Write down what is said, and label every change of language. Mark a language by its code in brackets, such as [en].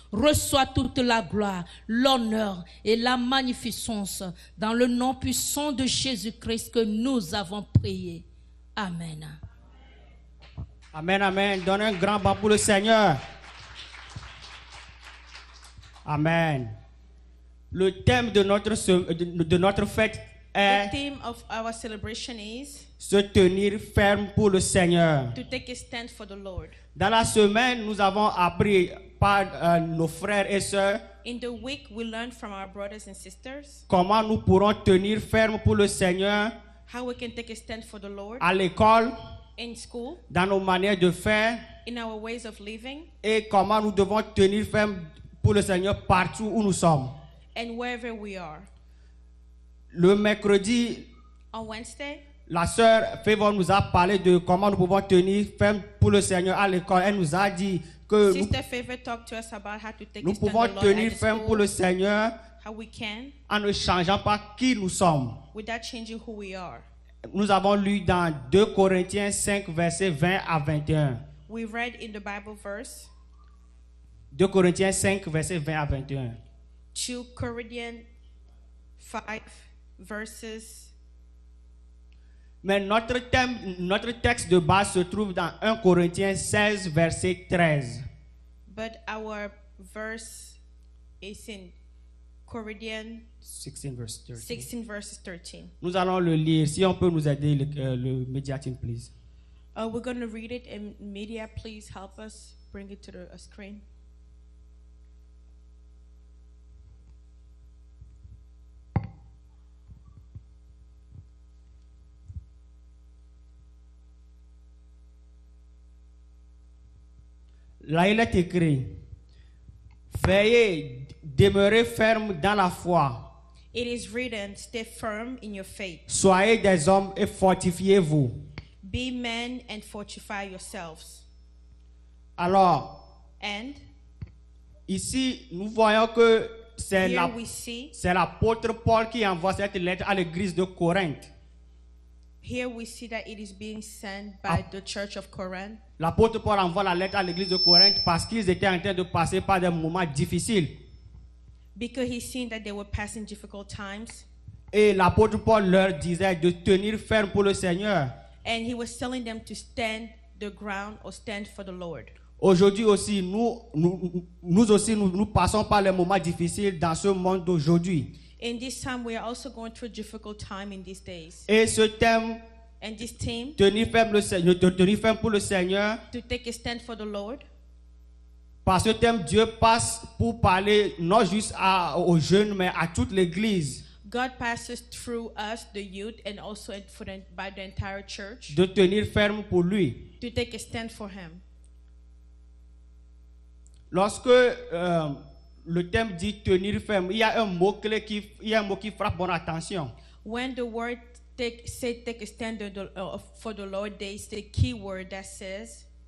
[fr] Reçois toute la gloire, l'honneur et la magnificence dans le nom puissant de Jésus-Christ que nous avons prié. Amen. Amen, amen. Donne un grand bas pour le Seigneur. Amen. Le thème de notre fête est [en] The theme of our celebration is [fr] se tenir ferme pour le Seigneur. [en] to take a stand for the Lord. [fr] Dans la semaine, nous avons appris par nos frères et sœurs [en] In the week, we learned from our brothers and sisters [fr] comment nous pourrons tenir ferme pour le Seigneur [en] how we can take a stand for the Lord [fr] à l'école, [en] in school, [fr] dans nos manières de faire [en] in our ways of living, [fr] et comment nous devons tenir ferme pour le Seigneur partout où nous sommes. [en] and wherever we are. [fr] Le mercredi, [en] On Wednesday, [fr] la sœur Favor nous a parlé de comment nous pouvons tenir ferme pour le Seigneur à l'école. Elle nous a dit que [en] Sister Favor talked to us about how to take [fr] nous [en] a stand [fr] pouvons [en] the Lord [fr] tenir [en] at the [fr] ferme pour le [en] school, [fr] Seigneur [en] how we can, [fr] en ne changeant pas qui nous sommes. [en] without changing who we are. [fr] Nous avons lu dans 2 Corinthiens 5, versets 20 à 21. [en] We read in the Bible verse, [fr] 2 Corinthiens 5, versets 20 à 21. [en] 2 Corinthians 5, verses. [fr] Mais notre texte de base se trouve dans 1 Corinthiens 16, verset 13. [en] But our verse is in Corinthians 16, verse 13. 16, verses 13. [fr] Nous allons le lire. Si on peut nous aider, [en] le media team, please. We're going to read it, and media, please help us bring it to the screen. [fr] Là, il est écrit, veillez, demeurez ferme dans la foi. [en] It is written, stay firm in your faith. [fr] Soyez des hommes et fortifiez-vous. [en] Be men and fortify yourselves. [fr] Alors, [en] And [fr] ici, nous voyons que c'est [en] here we see, [fr] l'apôtre Paul qui envoie cette lettre à l'église de Corinthe. [en] here we see that it is being sent by the church of Corinth. [fr] L'apôtre Paul envoie la lettre à l'église de Corinthe parce qu'ils étaient en train de passer par des moments difficiles. [en] Because he's seen that they were passing difficult times. [fr] Et l'apôtre Paul leur disait de tenir ferme pour le Seigneur. [en] And he was telling them to stand the ground or stand for the Lord. [fr] Aujourd'hui aussi, nous passons par les moments difficiles dans ce monde d'aujourd'hui. [en] In this time, we are also going through a difficult time in these days. [fr] Et ce thème, [en] And this team, [fr] tenir ferme pour le Seigneur, [en] to take a stand for the Lord, [fr] par ce thème, Dieu passe pour parler non juste aux jeunes, mais à toute l'église, [en] God passes through us, the youth, and also by the entire church, [fr] de tenir ferme pour lui. [en] to take a stand for him. [fr] Lorsque le thème dit tenir ferme, il y a un mot clé qui frappe mon attention. [en] When the word take a stand for the Lord, there is a key word that says,